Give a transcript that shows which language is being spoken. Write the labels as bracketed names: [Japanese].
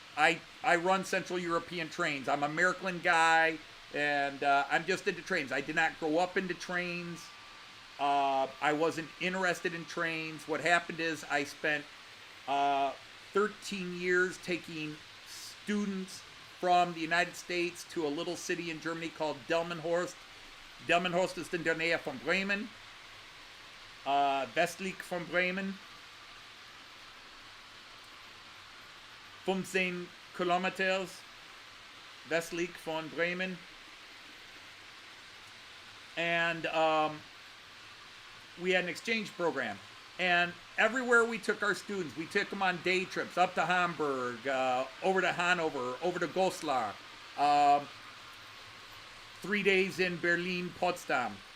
[English] I run Central European trains. I'm a Märklin guy, and I'm just into trains. I did not grow up into trains. I wasn't interested in trains. What happened is I spent 13 years taking students from the United States to a little city in Germany called Delmenhorst. [German] Delmenhorst ist in der Nähe von Bremen, westlich von Bremen. 15 kilometers westlich von Bremen. [English] And we had an exchange program. And everywhere we took our students, we took them on day trips up to Hamburg, over to Hanover, over to Goslar, 3 days in Berlin, Potsdam.